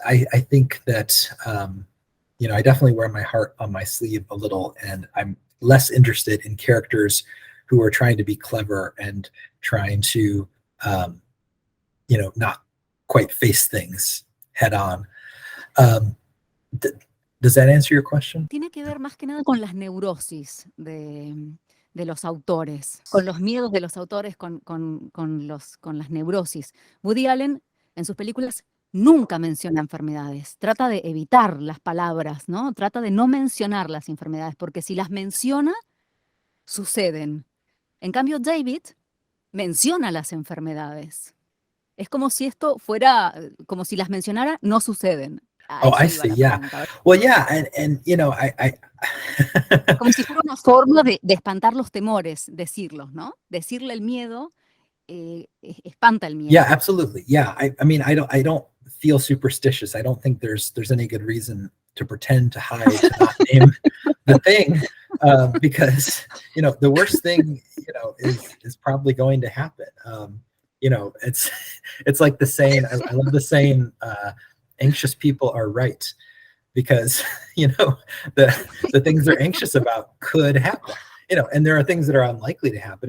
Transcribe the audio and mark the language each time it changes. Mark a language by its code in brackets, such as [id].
[en] I think that I definitely wear my heart on my sleeve a little, and I'm less interested in characters who are trying to be clever and trying to not quite face things head on. Does that answer your question? [es] Tiene que ver más que nada con las neurosis de los autores, con los miedos de los autores, con las neurosis. Woody Allen, en sus películas, nunca menciona enfermedades. Trata de evitar las palabras, ¿no? Trata de no mencionar las enfermedades, porque si las menciona, suceden. En cambio, David menciona las enfermedades. Es como si esto fuera, como si las mencionara, no suceden. [en] Oh, I see. Yeah. Well, yeah, and I [es] como si fuera una forma de espantar los temores, decirlos, ¿no? Decirle el miedo espanta el miedo. [en] Yeah, absolutely. Yeah, I mean, I don't feel superstitious. I don't think there's any good reason to pretend to hide, to not name the thing, because the worst thing is probably going to happen. It's like the saying. I love the saying. Anxious people are right, because the things they're anxious about could happen, and there are things that are unlikely to happen.